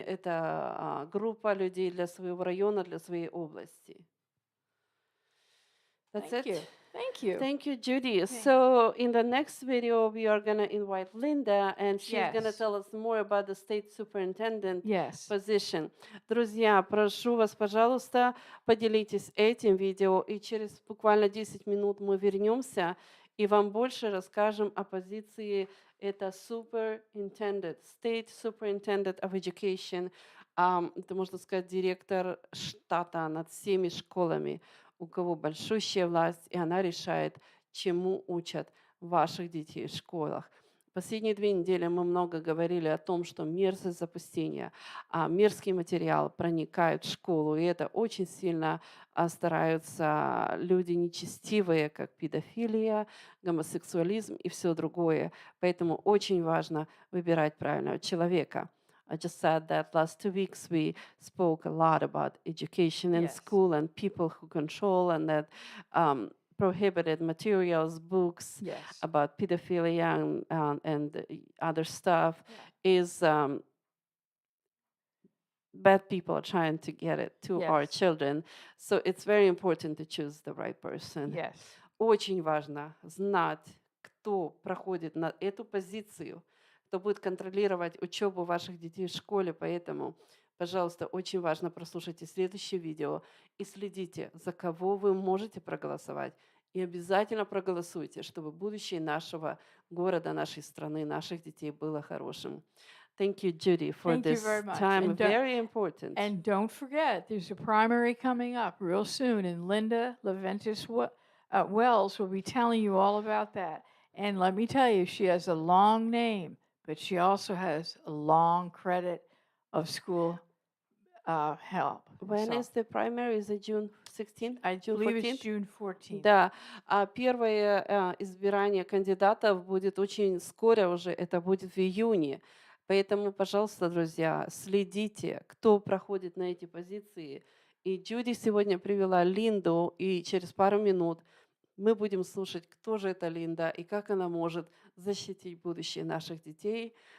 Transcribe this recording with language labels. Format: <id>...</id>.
<ru>Это группа людей для своего района, для своей области.</ru> <en>That's Thank it. you. Thank you. Thank you, Judy. So in the next video, we are going to invite Linda, and she's going to Yes. tell us more about the state superintendent Yes. position.</en> <ru>Друзья, прошу вас, пожалуйста, поделитесь этим видео, и через буквально 10 минут мы вернемся и вам больше расскажем о позиции это</ru> <en>superintendent, state superintendent of education.</en> <ru>Это, можно сказать, директор штата над всеми школами. у кого большущая власть, и она решает, чему учат ваших детей в школах. Последние 2 недели мы много говорили о том, что мерзость запустения, мерзкий материал проникает в школу, и это очень сильно стараются люди нечестивые, как педофилия, гомосексуализм и все другое. Поэтому очень важно выбирать правильного человека.</ru> <en>I just said that last 2 weeks we spoke a lot about education in Yes. school and people who control and that prohibited materials, books Yes. about pedophilia and other stuff Yeah. is bad people are trying to get it to our Yes. children. So it's very important to choose the right person. Yes.</en> <ru>Очень важно знать, кто проходит на эту позицию, кто будет контролировать учебу ваших детей в школе. Поэтому, пожалуйста, очень важно прослушайте следующее видео и следите, за кого вы можете проголосовать. И обязательно проголосуйте, чтобы будущее нашего города, нашей страны, наших детей было хорошим.</ru> <en>Thank you, Judy, for Thank you very this much. time. Very important. And don't forget, there's a primary coming up real soon, and Linda Leventis Wells will be telling you all about that. And let me tell you, she has a long name, but she also has a long credit of school help. When So is the primary? Is it June 16th? I June believe it's 14th? June 14th.</en> <ru>Да, первое избирание кандидатов будет очень скоро уже, это будет в июне. Поэтому, пожалуйста, друзья, следите, кто проходит на эти позиции. И Джуди сегодня привела Линду, и через пару минут мы будем слушать, кто же это Линда и как она может защитить будущее наших детей.</ru>